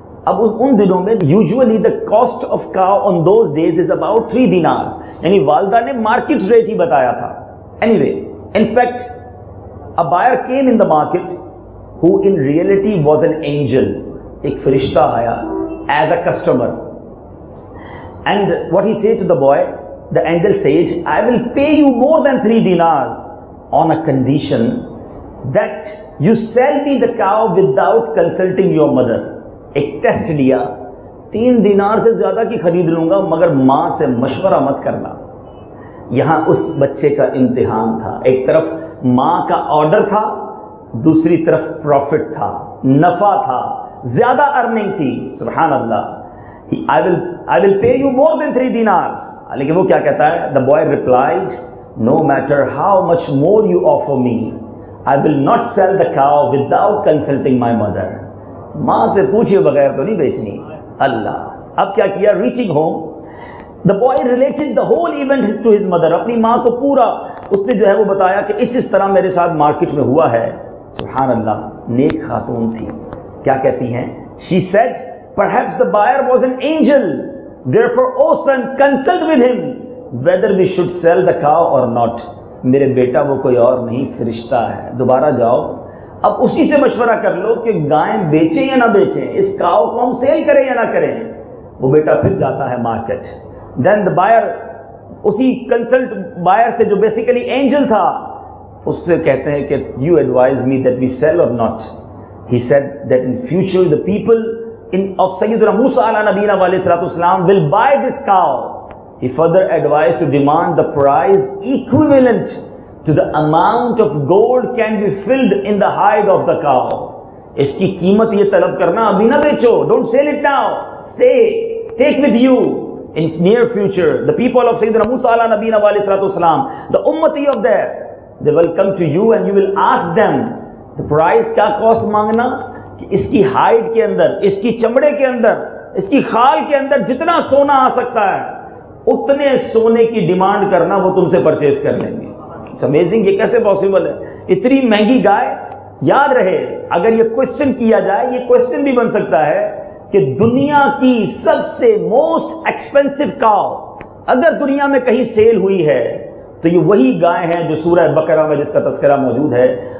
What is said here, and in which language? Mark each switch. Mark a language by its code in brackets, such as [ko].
[ur] اب ان دنوں میں [en] usually the cost of cow on those days is about 3 dinars. [ur] یعنی والدہ نے مارکیٹ ریٹ ہی بتایا تھا. [en] Anyway, in fact, a buyer came in the market who in reality was an angel. [ur] ایک فرشتہ آیا [en] as a customer. And what he said to the boy, the angel said, I will pay you more than 3 dinars on a condition that you sell me the cow without consulting your mother. [ur] ایک test لیا, 3 دینار سے زیادہ کی خرید لوں گا مگر ماں سے مشورہ مت کرنا. یہاں اس بچے کا امتحان تھا. ایک طرف ماں کا آرڈر تھا, دوسری طرف پروفٹ تھا, نفع تھا, زیادہ ارننگ تھی. سبحان اللہ. [en] I will pay you more than 3 dinars. [ur] لیکن وہ کیا کہتا ہے؟ [en] The boy replied, no matter how much more you offer me, I will not sell the cow without consulting my mother. [ur] ماں سے پوچھے بغیر تو نہیں بیچنی. اللہ. اب کیا کیا؟ [en] reaching home, the boy related the whole event to his mother. [ur] اپنی ماں کو پورا اس نے جو ہے وہ بتایا کہ اس طرح میرے ساتھ مارکیٹ میں ہوا ہے. سبحان اللہ. نیک خاتون تھی. کیا کہتی ہیں؟ [en] She said, perhaps the buyer was an angel. Therefore, O son, consult with him whether we should sell the cow or not. [ur] میرے بیٹا وہ کوئی اور نہیں, فرشتہ ہے. دوبارہ جاؤ, اب اسی سے مشورہ کر لو کہ گائیں بیچیں یا نہ بیچیں, اس کاؤ کو ہم سیل کریں یا نہ کریں. وہ بیٹا پھر جاتا ہے مارکیٹ. [en] then the buyer, [ur] اسی کنسلٹ بائر سے جو بیسیکلی اینجل تھا, اس سے کہتے ہیں کہ [en] You advise me that we sell or not. He said that in future the people of Sayyidina Musa ala nabiyina wa alayhi salatu wasalam will buy this cow. He further advised to demand the price equivalent to the amount of gold can be filled in the hide of the cow. [ur] اس کی قیمت یہ طلب کرنا, ابھی نہ بیچو, [en] don't sell it now, stay, take with you in near future. The people of Sayyidina Musa ala nabiyina wa alayhi salatu wasalam, the ummati of there, they will come to you and you will ask them the price. [ur] کیا cost مانگنا؟ کہ اس کی hide کے اندر, اس کی چمڑے کے اندر, اس کی خال کے اندر جتنا سونا آ سکتا ہے اتنے سونے کی ڈیمانڈ کرنا, وہ تم سے پرچیز کر لیں گے. [en] It's amazing. [ur] یہ کیسے پاسبل ہے؟ اتنی مہنگی گائے. یاد رہے, اگر یہ کوشچن کیا جائے, یہ کوشچن بھی بن سکتا ہے کہ دنیا کی سب سے موسٹ ایکسپینسو کاؤ اگر دنیا میں کہیں سیل ہوئی ہے تو یہ وہی گائے ہیں جو سورہ بقرہ میں جس کا تذکرہ موجود ہے.